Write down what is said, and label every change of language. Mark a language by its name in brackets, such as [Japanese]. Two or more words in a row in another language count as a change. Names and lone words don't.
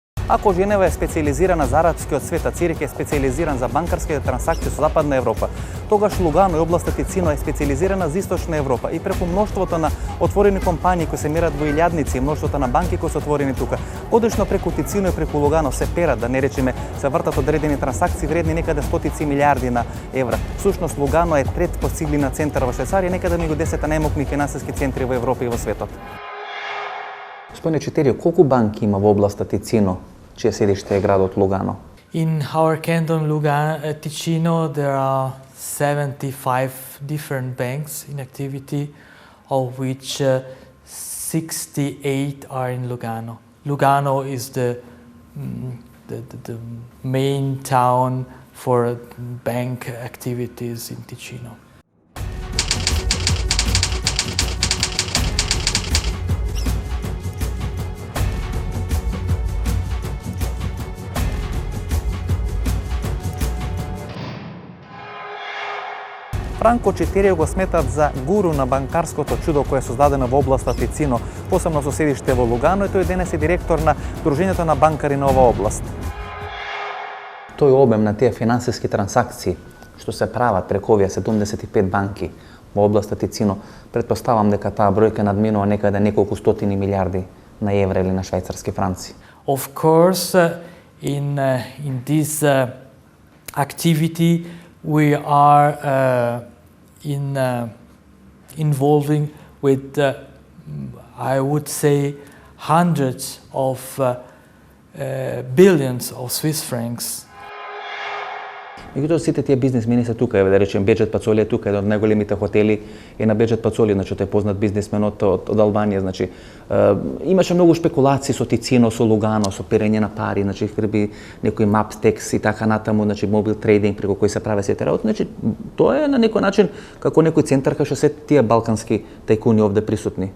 [Macedonian] Ако Женева е специализирана за арапскиот свет, а Цирих е специализиран за банкарските трансакции со Западна Европа, тогаш Лугано и областа Тицино е специализирана за Источна Европа и преку мноштвото на отворени компании кои се мерат во илјадници и мноштвото на банки кои се отворени тука, годишно преку Тицино и преку Лугано се перат, да не речеме, се вртат одредени трансакции вредни некаде стотици милиарди на евра. Всушност Лугано е трет по силина центар во Швајцарија, некаде меѓу 10 најмокни финансиски центри во Европа и во светот. Господине Четирио, колку банки има во областа Тицино, чие седиште е градот Лугано? [English] In our canton Ticino, there are 75 different banks in activity, of which 68 are in Lugano. Lugano is the main town for bank activities in Ticino. [Macedonian] Франко Четирио го сметат за гуру на банкарското чудо кое е создадено во областа Тицино, посебно со седиште во Лугано, и тој денес е директор на Дружењето на банкари на оваа област. Тој обем на тие финансиски трансакции што се прават преку овие 75 банки во областа Тицино, претпоставам дека таа бројка надминува некаде неколку стотини милиарди на евра или на швајцарски франци. [English] Of course, in this activity, we are involving with, I would say, hundreds of billions of Swiss francs. [Macedonian] Меѓутоа сите тие бизнисмени се тука, да речем Беџет Пацоли е тука, еден од најголемите хотели е на Беџет Пацоли, значи тој е познат бизнисмен од Албанија, значи имаше многу шпекулации со Тицино, со Лугано, со перење на пари, значи вкрби некои Maptex и така натаму, значи [English] mobile trading [Macedonian] преку кој се прави сите работи, значи тоа е на некој начин како некој центар кај што се тие балкански тајкуни овде присутни.